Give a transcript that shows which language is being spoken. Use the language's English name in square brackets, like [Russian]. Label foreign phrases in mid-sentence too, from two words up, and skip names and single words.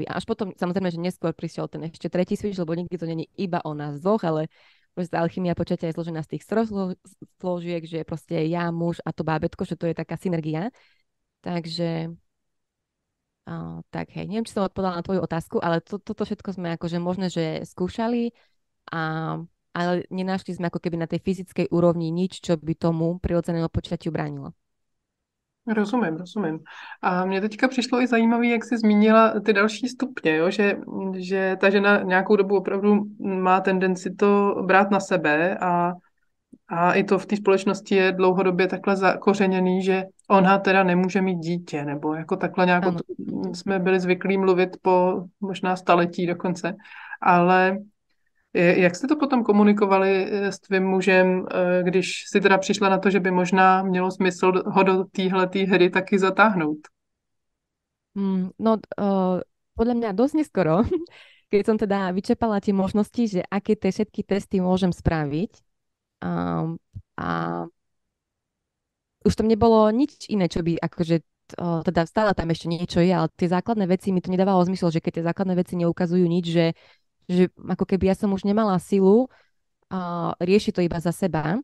[Slovak] A až potom, samozrejme, že neskôr prišiel ten ešte tretí switch, lebo nikdy to není iba o nás dvoch, ale proste alchymia počatia je zložená z tých složiek, že je proste ja, muž a to bábätko, že to je taká synergia. Takže tak hej, neviem, či som odpovedala na tvoju otázku, ale toto všetko sme akože možno, že skúšali, a, ale nenašli sme ako keby na tej fyzickej úrovni nič, čo by tomu prirodzenému počatiu bránilo. [Czech] rozumím, rozumím. A mně teďka přišlo i zajímavé, jak jsi zmínila ty další stupně, jo? Že ta žena nějakou dobu opravdu má tendenci to brát na sebe a i to v té společnosti je dlouhodobě takhle zakořeněný, že ona teda nemůže mít dítě, nebo jako takhle nějak [Slovak] Áno. [Czech] jsme byli zvyklí mluvit po možná staletí dokonce. Ale jak jste to potom komunikovali s tvým mužem, když si teda přišla na to, že by možná mělo smysl ho do téhletý hry taky zatáhnout? [Slovak] No, podľa mňa dosť neskoro, keď som teda vyčerpala tie možnosti, že aké tie všetky testy môžem spraviť. A už tam nebolo nič iné, čo by akože teda stále tam ešte niečo je, ale tie základné veci mi to nedávalo zmysel, že keď tie základné veci neukazujú nič, že ako keby ja som už nemala silu riešiť to iba za seba.